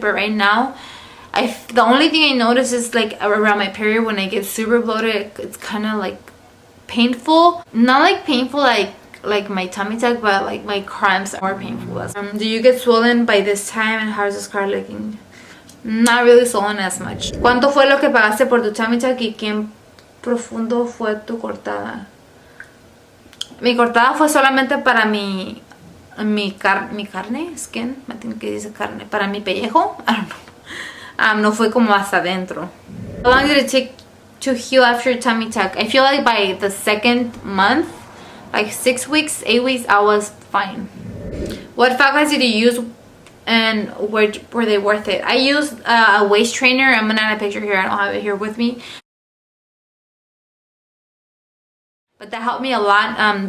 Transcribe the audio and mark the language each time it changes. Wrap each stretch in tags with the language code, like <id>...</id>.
<en>But right now, the only thing I notice is like around my period when I get super bloated, it's kind of like painful, not like painful like my tummy tuck, but like my cramps are painful. Do you get swollen by this time, and how's the scar looking? Not really swollen as much.</en> <es>¿Cuánto fue lo que pagaste por tu tummy tuck y qué profundo fue tu cortada? Mi cortada fue solamente para mi carne, skin, me tengo que decir carne, para mi pellejo.</es> <en>I don't know.</en> <es>No fue como hasta adentro.</es> <en>How long did it take to heal after tummy tuck? I feel like by the second month, like 6 weeks, 8 weeks, I was fine. What fat guys did you use, and were they worth it? I used a waist trainer. I'm gonna add a picture here. I don't have it here with me, but that helped me a lot.</en>